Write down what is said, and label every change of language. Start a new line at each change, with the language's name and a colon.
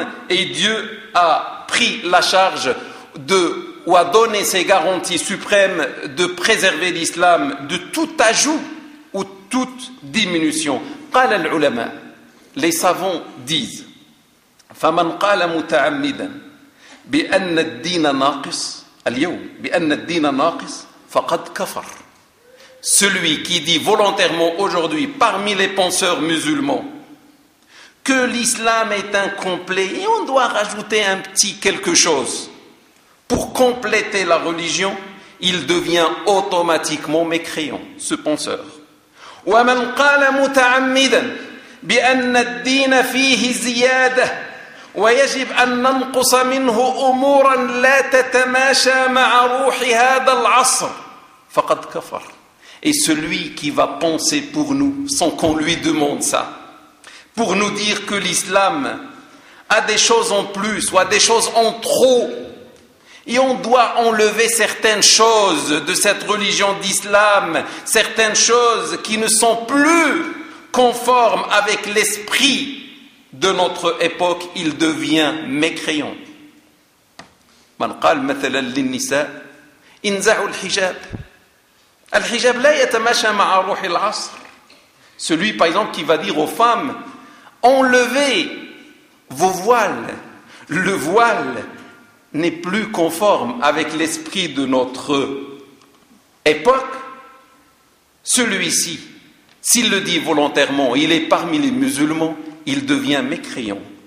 French: Et Dieu a pris la charge de, ou a donné ses garanties suprêmes de préserver l'islam de tout ajout ou toute diminution.
Arabic: قال العلماء.
French: Les savants disent,
Arabic: فمن قال متعمدا بأن الدين ناقص اليوم بأن الدين ناقص فقد كفر.
French: Celui qui dit volontairement aujourd'hui parmi les penseurs musulmans que l'islam est incomplet et on doit rajouter un petit quelque chose pour compléter la religion, il devient automatiquement mécréant, ce penseur.
Arabic: ومن قال متعمدا بأن الدين فيه زيادة ويجب أن ننقص منه أمورا لا تتماشى مع روح هذا العصر فقد كفر.
French: Et celui qui va penser pour nous sans qu'on lui demande ça, pour nous dire que l'islam a des choses en plus ou a des choses en trop et on doit enlever certaines choses de cette religion d'islam, certaines choses qui ne sont plus conforme avec l'esprit de notre époque, il devient mécréant.
Arabic: من قال مثلا للنساء انزعوا الحجاب. الحجاب لا يتماشى مع روح العصر.
French: Celui par exemple qui va dire aux femmes enlevez vos voiles. Le voile n'est plus conforme avec l'esprit de notre époque. Celui-ci, s'il le dit volontairement, il est parmi les musulmans, il devient mécréant.